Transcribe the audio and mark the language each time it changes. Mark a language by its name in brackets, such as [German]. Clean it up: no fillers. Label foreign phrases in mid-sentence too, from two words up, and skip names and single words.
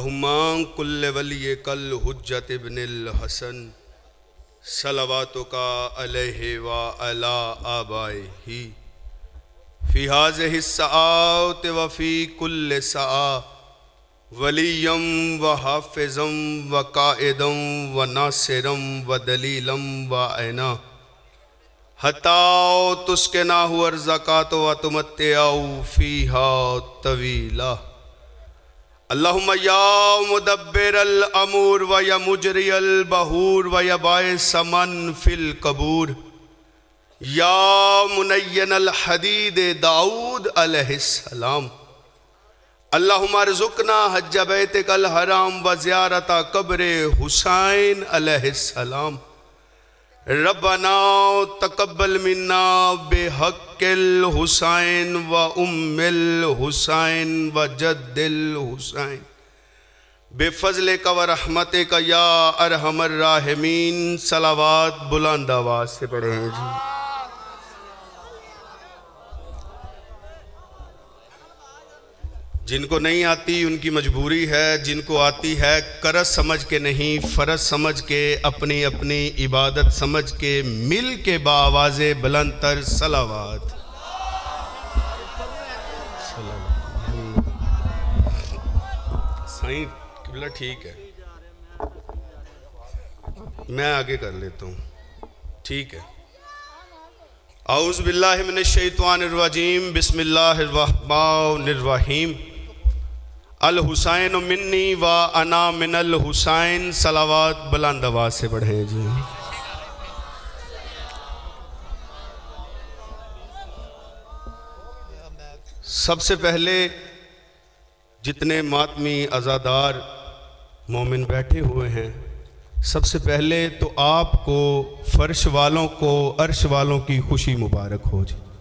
[Arabic] اللهم كن لوليك الحجة ابن الحسن صلواتك عليه وعلى آبائه في هذه الساعة وفي كل ساعة وليا وحافظا وقائدا وناصرا ودليلا وعينا حتى تسكنه أرضك طوعا وتمتعه فيها طويلا. اللهم يا مدبر الأمور ويا مجري البحور ويا باعث من في القبور يا ملين الحديد لداود عليه السلام. اللهم ارزقنا حج بيتك الحرام وزيارة قبر الحسين عليه السلام. ربنا تقبل منا بحق الحسين وأم الحسين وجد الحسين بفضلك ورحمتك يا أرحم الراحمين. [Urdu] صلوات بلند آواز سے پڑھے ہیں جی۔ جن کو نہیں آتی ان کی مجبوری ہے، جن کو آتی ہے قرض سمجھ کے نہیں فرض سمجھ کے اپنی اپنی عبادت سمجھ کے مل کے باآواز بلند تر صلوات. صحیح قبلہ ٹھیک ہے، میں آگے کر لیتا ہوں، ٹھیک ہے. [Arabic] أعوذ بالله من الشيطان الرجيم بسم الله الرحمن الرحيم. الحسين مني وأنا من الحسين. [Urdu] صلوات بلند آواز سے پڑھے جی۔ سب سے پہلے جتنے ماتمی عزادار مومن بیٹھے ہوئے ہیں، سب سے پہلے تو آپ کو فرش والوں کو عرش والوں کی خوشی مبارک ہو جی.